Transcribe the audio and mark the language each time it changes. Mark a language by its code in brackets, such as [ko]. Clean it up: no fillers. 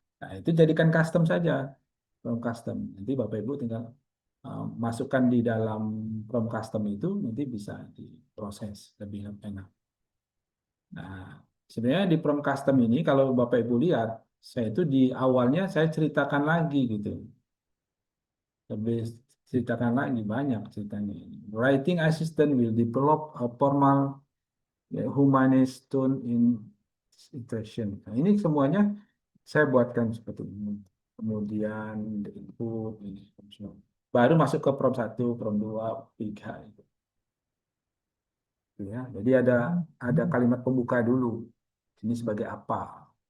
[id] Nah, itu jadikan custom saja, prom custom. Nanti Bapak Ibu tinggal masukkan di dalam prom custom itu nanti bisa diproses lebih enak. Nah, sebenarnya di prom custom ini kalau Bapak Ibu lihat, saya itu di awalnya saya ceritakan lagi gitu. Lebih ceritakan lagi banyak ceritanya. [en] Writing assistant will develop a formal humanist tone in interaction. [id] Nah, ini semuanya saya buatkan seperti ini. Kemudian input, ini, baru masuk ke prom 1, prom 2, 3. Ya, jadi ada kalimat pembuka dulu. Ini sebagai apa?